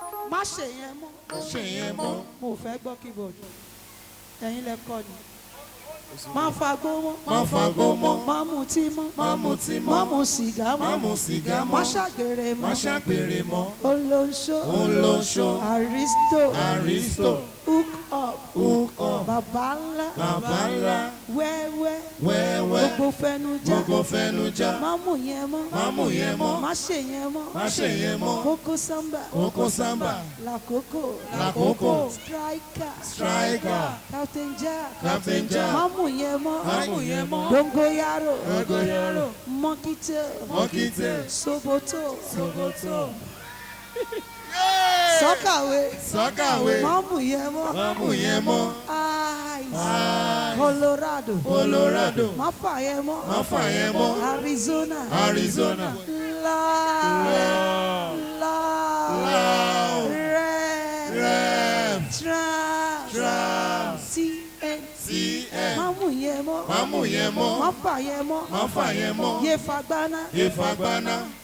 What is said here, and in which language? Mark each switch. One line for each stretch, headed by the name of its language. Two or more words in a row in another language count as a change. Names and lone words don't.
Yoruba: Má ṣe yẹn mọ́. Má ṣe yẹn mọ́. Mo fẹ́ gbọ́ keyboard. Ẹ̀yin lẹ kọ ni. Má fagbó mọ́. Má fagbó mọ́. Má mutí mọ́. Má mutí mọ́. Má mu sìgá mọ́. Má mu sìgá mọ́. Má ṣàgbèrè mọ́. Má ṣàgbèrè mọ́. Olóṣó. Olóṣó. Aristo. Aristo.
English: Hook up.
Yoruba: Ó kọ̀. Bàbá ńlá. Bàbá ńlá. Wẹ́wẹ́. Wẹ́wẹ́. Gbogbo fẹnu já. Gbogbo fẹnu já. Má mú yẹn mọ́. Má mú yẹn mọ́. Má ṣe yẹn mọ́. Má ṣe yẹn mọ́. Koko Samba. Koko Samba. Lakoko. Lakoko. Striker. Striker. Captain Jack. Captain Jack. Má mú yẹn mọ́. Má mú yẹn mọ́. Dongoyaro. Dongoyaro. Monkey tail. Monkey tail. Soboto. Soboto. Sọ́kàwé. Sọ́kàwé. Má mú yẹn mọ́. Má mú yẹn mọ́. Eyes. Eyes. Colorado. Colorado. Má fà yẹn mọ́. Má fà yẹn mọ́. Arizona. Arizona. Loud. Loud. Loud. Loud. Rev. Rev. Trans. Trans. C N. C N. Má mú yẹn mọ́. Má mú yẹn mọ́. Má fà yẹn mọ́. Má fà yẹn mọ́. Yé fagbáná. Yé fagbáná.